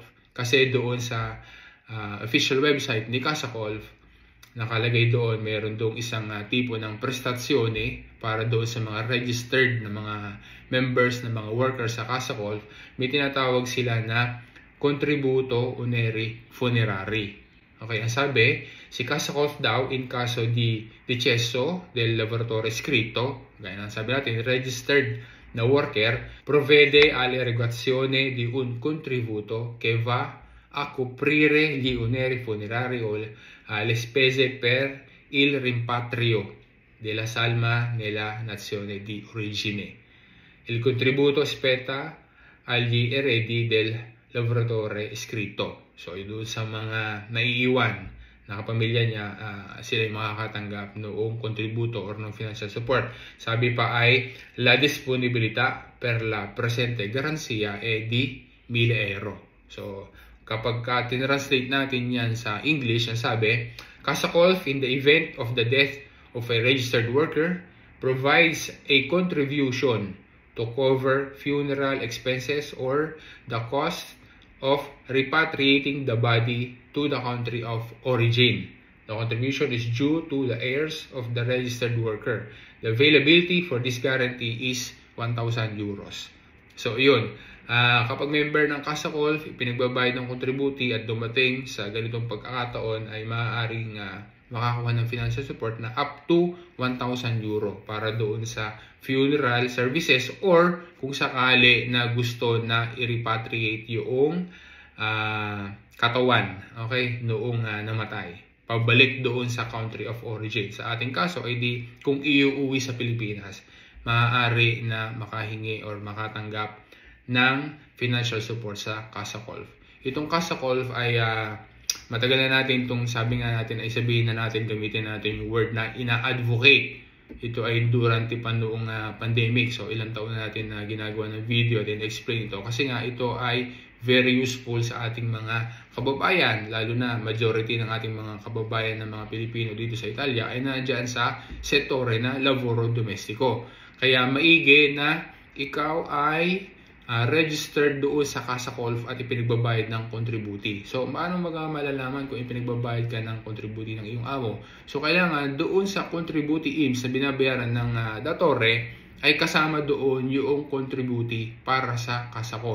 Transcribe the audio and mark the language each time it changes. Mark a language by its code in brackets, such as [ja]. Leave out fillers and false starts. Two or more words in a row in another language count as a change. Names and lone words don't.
[tl] Kasi doon sa [en] official website [tl] ni Casa Colf, nakalagay doon, meron doon isang tipo ng prestazione para doon sa mga registered na mga members, na mga workers sa Casa Colf. May tinatawag sila na [it] contributo oneri funerari. [tl] Okay, ang sabi, si Casa Colf daw, [it] in caso di decesso del lavoratore iscritto, [tl] gaya ng sabi natin, registered na worker, [it] provvede all'erogazione di un contributo che va a coprire gli oneri funerari o le spese per il rimpatrio della salma nella nazione di origine. Il contributo spetta agli eredi del lavoratore iscritto. [tl] So, doon sa mga naiiwan na kapamilya niya, sila yung makakatanggap noong contributo or ng [en] financial support. [tl] Sabi pa ay, [it] la disponibilità per la presente garanzia è di 1,000 euro. [tl] So, kapag tinranslate natin yan sa English, ang sabi, [en] Casa Colf, in the event of the death of a registered worker, provides a contribution to cover funeral expenses or the cost of repatriating the body to the country of origin. The contribution is due to the heirs of the registered worker. The availability for this guarantee is 1,000 euros. [tl] So, yun. Kapag member ng Casa Colf, pinagbabayad ng contributi at dumating sa ganitong pagkakataon, ay maaaring makakuha ng [en] financial support [tl] na [en] up to [tl] 1,000 euro para doon sa [en] funeral services, [tl] or kung sakali na gusto na i-repatriate yung katawan, okay, noong namatay, pabalik doon sa [en] country of origin. [tl] Sa ating kaso ay di kung iuuwi sa Pilipinas, maaari na makahingi or makatanggap ng [en] financial support [tl] sa Kasakolf. Itong Kasakolf ay matagal na natin itong sabi nga natin ay sabihin na natin, gamitin natin yung word na ina-advocate. Ito ay durante pa noong pandemic. So ilang taon na natin na ginagawa ng video at in-explain ito. Kasi nga ito ay [en] very useful [tl] sa ating mga kababayan. Lalo na majority ng ating mga kababayan ng mga Pilipino dito sa Italia ay nandiyan sa settore na [it] lavoro domestico. [tl] Kaya maigi na ikaw ay registered doon sa Kasakolf at ipinagbabayad ng contributi. So, paano malalaman kung ipinagbabayad ka ng contributi ng iyong amo? So, kailangan doon sa contributi IMSS na binabayaran ng datore ay kasama doon yung contributi para sa Kasakolf.